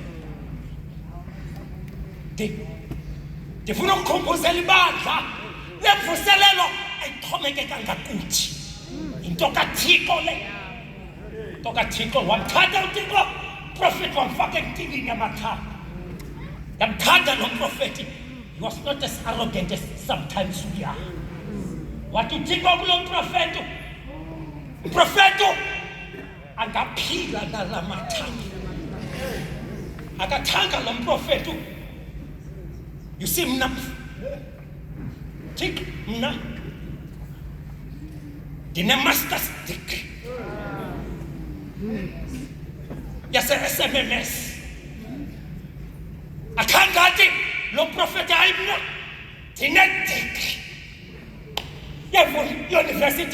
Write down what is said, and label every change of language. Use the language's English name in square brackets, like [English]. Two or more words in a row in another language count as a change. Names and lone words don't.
[Xhosa] Ndifuna ukukhumbuzela ibandla le mvuselelo ayixhomekeka ngakuthi, into kaThixo le, into kaThixo. Wamthatha uThixo prophet wamfaka entini yamathambo. Yamthanda lo profeti. [English] He was not as arrogant as sometimes we are. [Xhosa] Wathi uThixo kulo profeti, uprofeto angaphila nala mathambo. Akathanga lo profeto. [English] You see [Xhosa] mna Thixo mna ndine-master's degree yase-SMMS. Akhangathi lo profeti hayi mna ndine-degree yeyunivesithi.